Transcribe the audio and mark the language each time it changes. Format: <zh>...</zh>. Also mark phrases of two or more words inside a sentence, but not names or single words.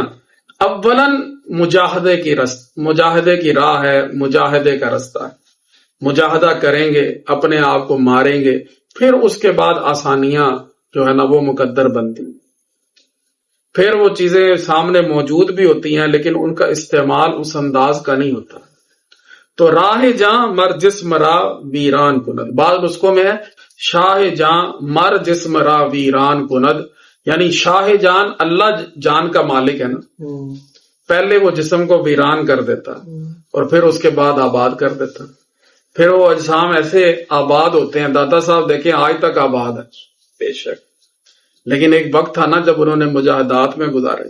<ur>اولن مجاہدے کی راہ ہے، مجاہدے کا رستہ ہے، مجاہدہ کریں گے، اپنے آپ کو ماریں گے، پھر اس کے بعد آسانیاں جو ہے نا وہ مقدر بنتی، پھر وہ چیزیں سامنے موجود بھی ہوتی ہیں لیکن ان کا استعمال اس انداز کا نہیں ہوتا۔</ur> <fa>تو راہ جاں مر جسم را ویران کند،</fa> <ur>بعض نسخوں میں ہے</ur> <fa>شاہ جاں مر جسم را ویران کند،</fa> <ur>یعنی شاہ جان اللہ جان کا مالک ہے نا، پہلے وہ جسم کو ویران کر دیتا اور پھر اس کے بعد آباد کر دیتا۔ پھر وہ اجسام ایسے آباد ہوتے ہیں. دادا صاحب دیکھیں آج تک آباد ہے بے شک، لیکن ایک وقت تھا نا جب انہوں نے مجاہدات میں گزارے.</ur>